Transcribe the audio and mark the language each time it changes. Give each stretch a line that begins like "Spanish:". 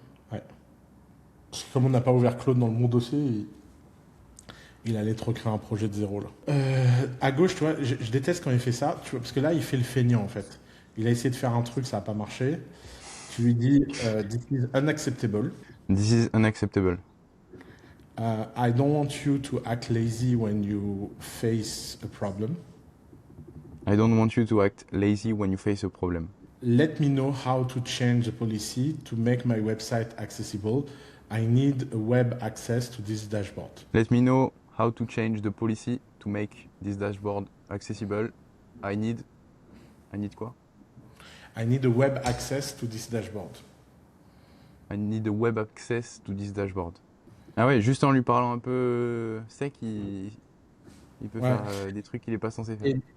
French: ouais. Parce que comme on n'a pas ouvert Claude dans le bon dossier, il allait te recréer un projet de zéro là. À gauche, tu vois, je déteste quand il fait ça, tu vois, parce que là, il fait le feignant en fait. Il a essayé de faire un truc, ça n'a pas marché. Tu lui dis,
English: this is unacceptable. This is unacceptable. I don't want you to act lazy when you face a problem. I don't want you to act lazy when you face a problem. Let me know how to change the policy to make my website accessible. I need a web access to this dashboard. Let me know how to change the policy to make this dashboard accessible. I need quoi? I need a web access to this dashboard. I need a web access to this dashboard.
French: Ah ouais, juste en lui parlant un peu sec, il peut Ouais. faire des trucs qu'il n'est pas censé faire.